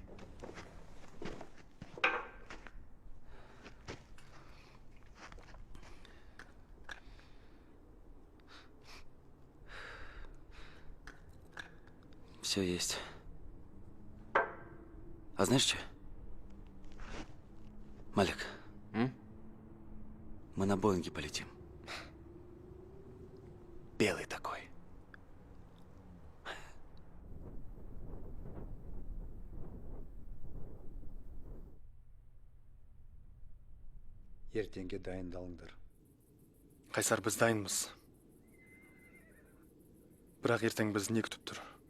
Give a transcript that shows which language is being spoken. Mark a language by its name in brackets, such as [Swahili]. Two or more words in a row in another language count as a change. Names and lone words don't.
[Russian] Все есть. А знаешь что? Малик, мы на Боинге полетим. Белый такой. [Kazakh] Ертеңге дайындалыңдар. Қайсар, біз дайынбыз. Бірақ ертең біз не күтіп тұр?